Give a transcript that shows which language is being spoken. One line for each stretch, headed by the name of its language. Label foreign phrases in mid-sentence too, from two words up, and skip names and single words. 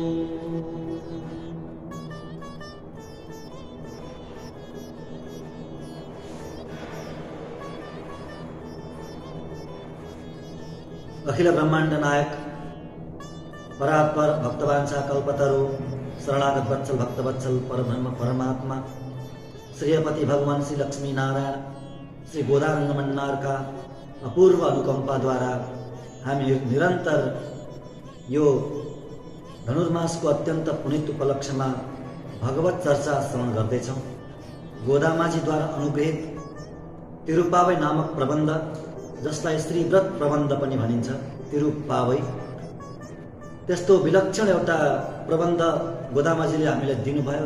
Nepali: अखिल ब्रह्मांड नायक परात्पर भक्तवांछा कल्पतरु शरणागत वत्सल भक्तवत्सल परब्रह्म परमात्मा श्रीपति भगवान श्री लक्ष्मी नारायण श्री गोदारंगमन्नार का अपूर्व अनुकंपाद्वारा हामी निरन्तर यो धनुर्मासको अत्यन्त पुनित उपलक्ष्यमा भगवत चर्चा श्रवण गर्दैछौँ। गोदामाजीद्वारा अनुग्रहित तिरुप्पावै नामक प्रबन्ध, जसलाई श्रीव्रत प्रबन्ध पनि भनिन्छ, तिरुप्पावै, त्यस्तो विलक्षण एउटा प्रबन्ध गोदामाजीले हामीलाई दिनुभयो।